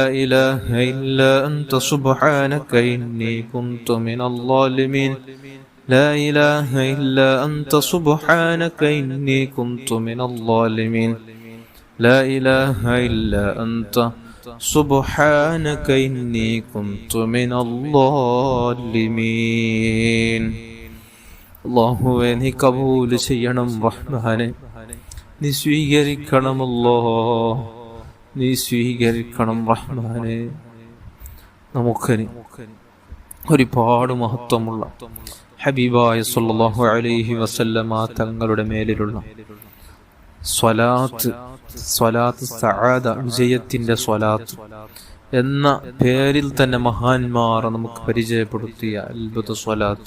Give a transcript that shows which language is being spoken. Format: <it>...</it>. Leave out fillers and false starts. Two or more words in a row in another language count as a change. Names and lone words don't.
<ar>إله إلا أنت سبحانك إني كنت من الظالمين لا إله إلا أنت سبحانك إني كنت من الظالمين لا إله إلا أنت سبحانك إني كنت من</ar> <ml>الظالمين അല്ലാഹുവേ നീ കബൂൽ ചെയ്യണം റഹ്മാനെ, നീ സ്വീകരിക്കണമല്ലോ, നീ സ്വീകരിക്കണം റഹ്മാനെ. നമുക്ക് ഒരുപാട് മഹത്വമുള്ള ഹബീബായ</ml> <ar>صلى الله عليه وسلم</ar> <ml>തങ്ങളുടെ മേലിലുള്ള സ്വലാത്ത് സഅദ, വിജയത്തിന്റെ സ്വലാത്ത് എന്ന പേരിൽ തന്നെ മഹാന്മാർ നമുക്ക് പരിചയപ്പെടുത്തിയ അത്ഭുത സ്വലാത്ത്.</ml>